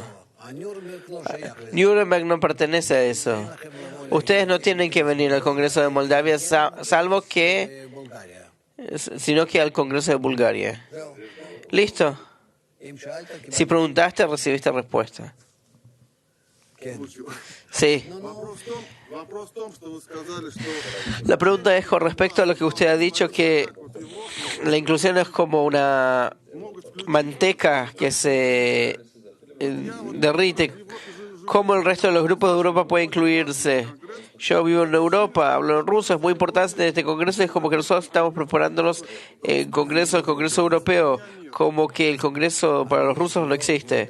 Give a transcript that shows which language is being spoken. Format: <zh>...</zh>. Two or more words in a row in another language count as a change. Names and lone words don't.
<es>Nuremberg no pertenece a eso. Ustedes no tienen que venir al Congreso de Moldavia sino que al Congreso de Bulgaria. ¿Listo? Si preguntaste, recibiste respuesta. Sí.</es> <ru>Вопрос в том, что вы сказали, что</ru> <es>La pregunta es con respecto a lo que usted ha dicho, que la inclusión es como una manteca que se derrite. ¿Cómo el resto de los grupos de Europa puede incluirse? Yo vivo en Europa, hablo en ruso, es muy importante este congreso, es como que nosotros estamos preparándonos el congreso europeo, como que el congreso para los rusos no existe.</es>